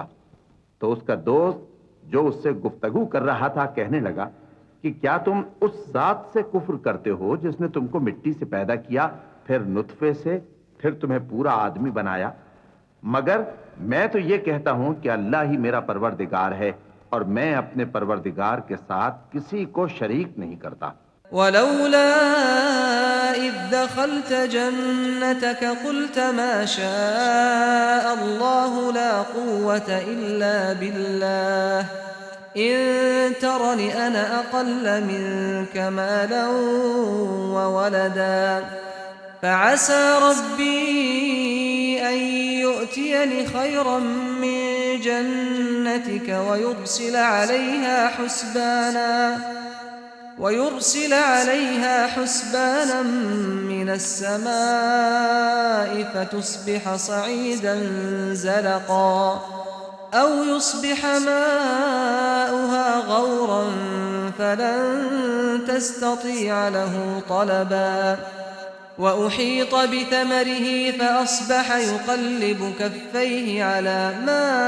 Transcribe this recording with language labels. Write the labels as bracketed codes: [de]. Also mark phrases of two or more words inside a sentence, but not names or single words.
[ur] تو اس کا دوست جو اس سے گفتگو کر رہا تھا کہنے لگا کہ کیا تم اس ذات سے کفر کرتے ہو جس نے تم کو مٹی سے پیدا کیا، پھر نطفے سے، پھر تمہیں پورا آدمی بنایا? مگر میں تو یہ کہتا ہوں کہ اللہ ہی میرا پروردگار ہے اور میں اپنے پروردگار کے ساتھ کسی کو شریک نہیں کرتا. [ar] ولولا إذ دخلت جنتك قلت ما شاء الله لا قوة إلا بالله إن ترن أنا أقل منك مالا و ولدا فعسى ربي أن يؤتين خيرا من جنتك ويرسل عليها حسبانا من السماء فتصبح صعيدا زلقا أو يصبح ماؤها غورا فلن تستطيع له طلبا وأحيط بثمره فأصبح يقلب كفيه على ما